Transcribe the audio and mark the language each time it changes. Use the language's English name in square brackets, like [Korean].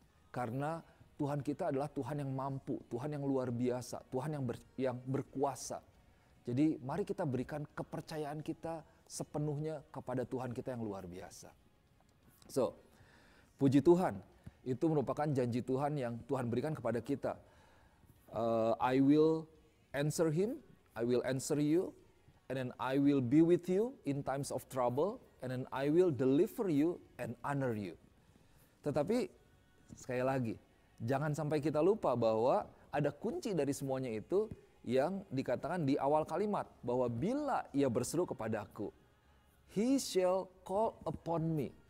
[Indonesian] Karena Tuhan kita adalah Tuhan yang mampu, Tuhan yang luar biasa, Tuhan yang berkuasa. Jadi mari kita berikan kepercayaan kita sepenuhnya kepada Tuhan kita yang luar biasa. So, puji Tuhan, itu merupakan janji Tuhan yang Tuhan berikan kepada kita. [English] I will answer him, I will answer you, and then I will be with you in times of trouble, and then I will deliver you and honor you. [Indonesian] Tetapi sekali lagi, jangan sampai kita lupa bahwa ada kunci dari semuanya itu yang dikatakan di awal kalimat, bahwa bila ia berseru kepadaku, [English] he shall call upon me.